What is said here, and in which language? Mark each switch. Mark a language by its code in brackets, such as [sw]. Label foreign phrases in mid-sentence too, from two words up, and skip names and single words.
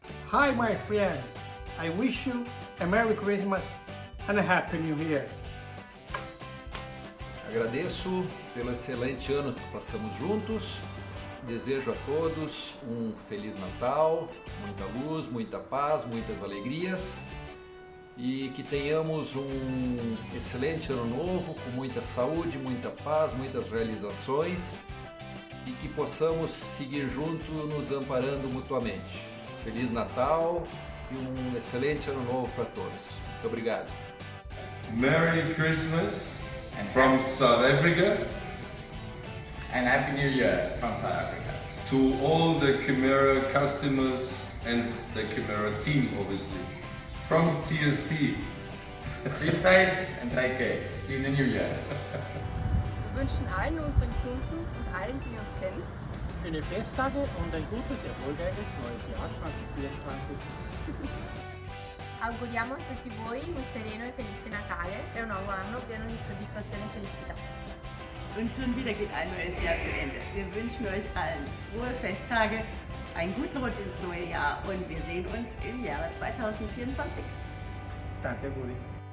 [en] Hi my friends, I wish you a Merry Christmas and a Happy New Year. [pt] Agradeço pelo excelente ano que passamos juntos. Desejo a todos um Feliz Natal, muita luz, muita paz, muitas alegrias e que tenhamos um excelente ano novo com muita saúde, muita paz, muitas realizações e que possamos seguir juntos nos amparando mutuamente. Feliz Natal e um excelente ano novo para todos. Muito obrigado. [en] Merry Christmas from South Africa. And Happy New Year from South Africa. To all the Kymera customers and the Kymera team, obviously. From TST. Be safe and take care. See you in the new year. [de] Wir wünschen allen unseren Kunden und allen, die uns kennen, Schöne Festtage und ein gutes, erfolgreiches neues Jahr 2024. [it] Auguriamo a tutti voi un sereno e felice Natale e un nuovo anno pieno di soddisfazione e felicità. [de] Und schon wieder geht ein neues Jahr zu Ende. Wir wünschen euch allen frohe Festtage, einen guten Rutsch ins neue Jahr und wir sehen uns im Jahre 2024. [it] Tanti auguri.